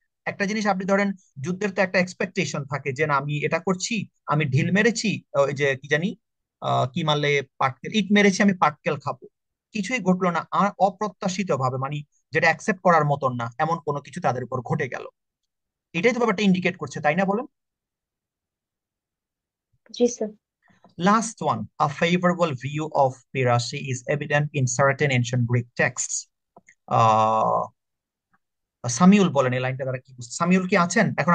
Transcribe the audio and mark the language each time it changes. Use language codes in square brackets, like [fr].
[bn] একটা জিনিস আপনি ধরেন, যুদ্ধের তো একটা এক্সপেকটেশন থাকে যে না আমি এটা করছি, আমি ঢিল মেরেছি, ওই যে কি জানি কি মারলে পাটকেল, ইট মেরেছি, আমি পাটকেল খাবো, কিছুই ঘটলো না, আর অপ্রত্যাশিত ভাবে মানে যেটা অ্যাকসেপ্ট করার মতন না এমন কোনো কিছু তাদের উপর ঘটে গেল। এটাই তো ব্যাপারটা ইন্ডিকেট করছে, তাই না বলেন? জি sir. [en] Last one, a favorable view of piracy is evident in certain ancient Greek texts. [bn] আহ সামিউল বলেন এই লাইনটা দ্বারা কি বুঝতে, সামিউল কি আছেন এখন?